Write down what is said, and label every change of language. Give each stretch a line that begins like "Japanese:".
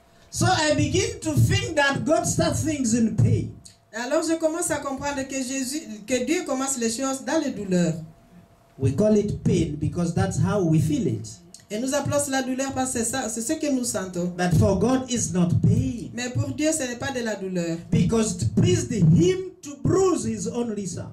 English: So I begin to think that God starts things in pain.
French: Alors je commence à comprendre que Dieu commence les choses dans les douleurs.
English: We call it pain because that's how we feel it.
French: Et nous appelons cela douleur parce que c'est ce que nous sentons.
English: But for God, it's not pain.
French: Mais pour Dieu, ce n'est pas de la douleur.
English: Because it pleased him to bruise his only son.